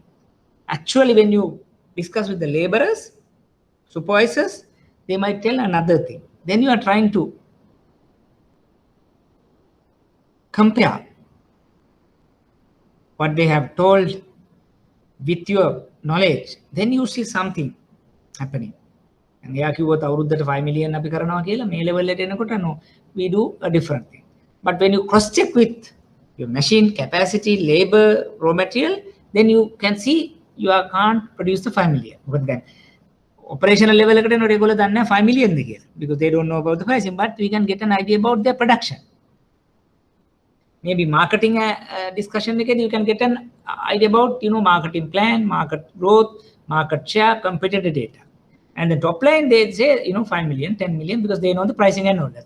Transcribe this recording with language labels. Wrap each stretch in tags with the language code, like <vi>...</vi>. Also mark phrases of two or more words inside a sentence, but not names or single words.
<en>Actually, when you discuss with the laborers, supervisors, they might tell another thing. Then you are trying to compare what they have told with your knowledge, then you see something happening.</en> <si>And එයා කිව්වොත් අවුරුද්දට 5 million අපි කරනවා කියලා මේ level එකට එනකොට</si> <en>no, we do a different thing. But when you cross check with your machine capacity, labor, raw material, then you can see you can't produce the 5 million. But then operational level</en> <si>එකට එනකොට ඒගොල්ලෝ දන්නේ නැහැ 5 million ද කියලා,</si> <en>because they don't know about the pricing, but we can get an idea about their production. Maybe marketing discussion again, you can get an idea about, you know, marketing plan, market growth, market share, competitor data. And the top line, they say, you know, 5 million, 10 million, because they know the pricing and all that.</en>